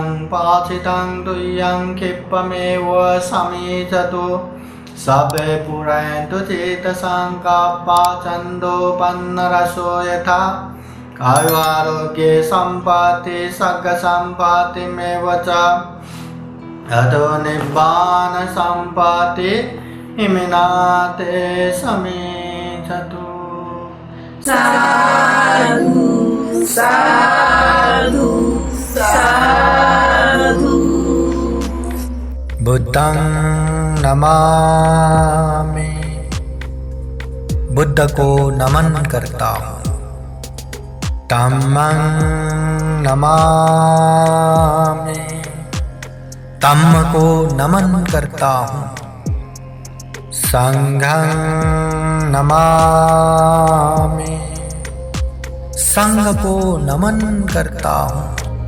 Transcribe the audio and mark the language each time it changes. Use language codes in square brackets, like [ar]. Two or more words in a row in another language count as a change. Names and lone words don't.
[pi] पाचितं तुय्यं क्षिप्रमेव समीचतु सभे पुरन्तु चेतसङ्कप्पा छन्दोपन्नरसो यथा आयुरारोग्ये सम्पत्ति सर्गसम्पत्तिमेव च अतो निब्बान सम्पत्ति इमिनाते समीचतु। साधु साधु साधु। बुद्धं नमामि, [hi] बुद्ध को नमन करता हूँ। [pi] धम्मं नमामि, [hi] धम्म को नमन करता हूँ। [pi] संघं नमामि, [hi] संघ को नमन करता हूँ।